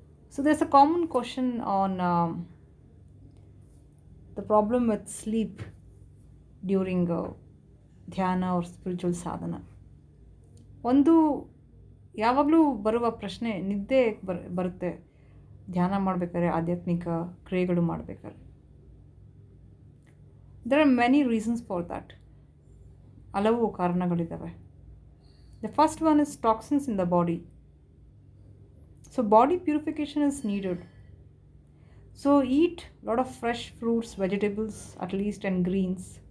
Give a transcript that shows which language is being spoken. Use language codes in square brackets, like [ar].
[en] So there's a common question on the problem with sleep during dhyana or spiritual sadhana. [kn] ಒಂದು ಯಾವಾಗಲೂ ಬರುವ ಪ್ರಶ್ನೆ ನಿದ್ದೆ ಬರುತ್ತೆ ಧ್ಯಾನ ಮಾಡಬೇಕಾದ್ರೆ ಆಧ್ಯಾತ್ಮಿಕ ಕ್ರಿಯೆಗಳು ಮಾಡಬೇಕಾದ್ರೆ. [en] There are many reasons for that. [kn] ಹಲವು ಕಾರಣಗಳಿದ್ದಾವೆ. [en] The first one is toxins in the body. So body purification is needed. So eat a lot of fresh fruits, vegetables at least, and greens.